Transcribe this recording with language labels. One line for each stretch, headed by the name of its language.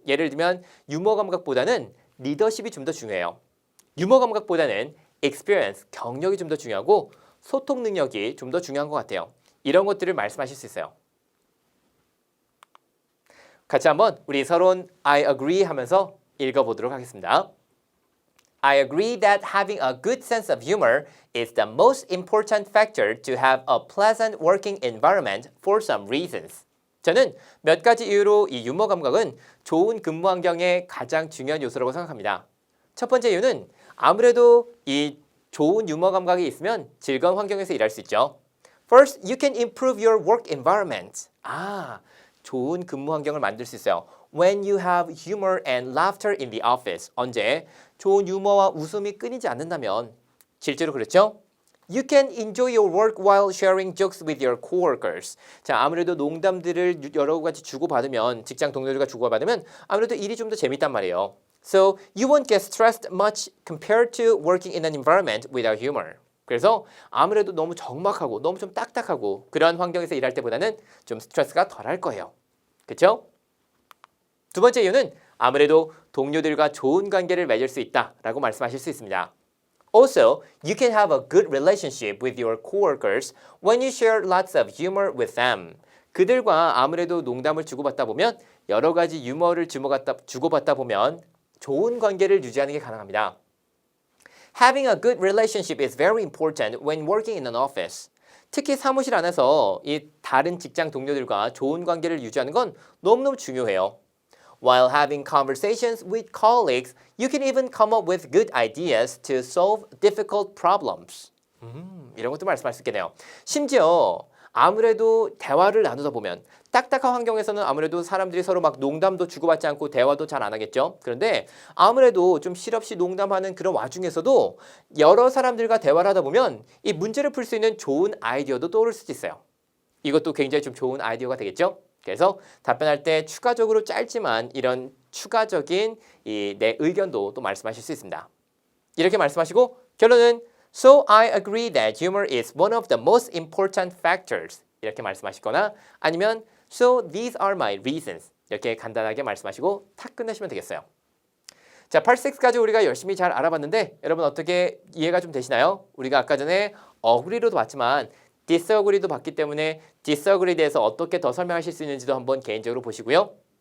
Korean: 예를 들면 유머 감각보다는 리더십이 좀 더 중요해요. 유머 감각보다는 experience, 경력이 좀 더 중요하고 소통 능력이 좀 더 중요한 것 같아요. 이런 것들을 말씀하실 수 있어요. 같이 한번 우리 서론
English: I agree
Korean: 하면서 읽어보도록 하겠습니다.
English: I agree that having a good sense of humor is the most important factor to have a pleasant working environment for some reasons.
Korean: 저는 몇 가지 이유로 이 유머 감각은 좋은 근무 환경의 가장 중요한 요소라고 생각합니다. 첫 번째 이유는 아무래도 이 좋은 유머 감각이 있으면 즐거운 환경에서 일할 수 있죠.
English: First, you can improve your work environment.
Korean: 좋은 근무 환경을 만들 수 있어요.
English: When you have humor and laughter in the office.
Korean: 언제? 좋은 유머와 웃음이 끊이지 않는다면 실제로 그렇죠?
English: You can enjoy your work while sharing jokes with your coworkers.
Korean: 자, 아무래도 농담들을 여러 가지 주고받으면 직장 동료들과 주고받으면 아무래도 일이 좀 더 재밌단 말이에요.
English: So you won't get stressed much compared to working in an environment without humor.
Korean: 그래서 아무래도 너무 적막하고 너무 좀 딱딱하고 그런 환경에서 일할 때보다는 좀 스트레스가 덜할 거예요. 그렇죠? 두 번째 이유는 아무래도 동료들과 좋은 관계를 맺을 수 있다라고 말씀하실 수 있습니다.
English: Also, you can have a good relationship with your coworkers when you share lots of humor with them.
Korean: 그들과 아무래도 농담을 주고받다 보면 여러 가지 유머를 주고받다 보면 좋은 관계를 유지하는 게 가능합니다.
English: Having a good relationship is very important when working in an office.
Korean: 특히 사무실 안에서 이 다른 직장 동료들과 좋은 관계를 유지하는 건 너무너무 중요해요.
English: While having conversations with colleagues, you can even come up with good ideas to solve difficult problems.
Korean: 이런 것도 말씀할 수 있겠네요. 심지어 아무래도 대화를 나누다 보면 딱딱한 환경에서는 아무래도 사람들이 서로 막 농담도 주고받지 않고 대화도 잘 안 하겠죠. 그런데 아무래도 좀 실없이 농담하는 그런 와중에서도 여러 사람들과 대화를 하다 보면 이 문제를 풀 수 있는 좋은 아이디어도 떠오를 수도 있어요. 이것도 굉장히 좀 좋은 아이디어가 되겠죠. 그래서 답변할 때 추가적으로 짧지만 이런 추가적인 내 의견도 또 말씀하실 수 있습니다. 이렇게 말씀하시고 결론은
English: So I agree that humor is one of the most important factors.
Korean: 이렇게 말씀하시거나 아니면
English: So these are my reasons.
Korean: 이렇게 간단하게 말씀하시고 탁 끝내시면 되겠어요. 자, Part 6까지 우리가 열심히 잘 알아봤는데 여러분 어떻게 이해가 좀 되시나요? 우리가 아까 전에 agree로도 봤지만 disagree도 봤기 때문에 disagree에 대해서 어떻게 더 설명하실 수 있는지도 한번 개인적으로 보시고요.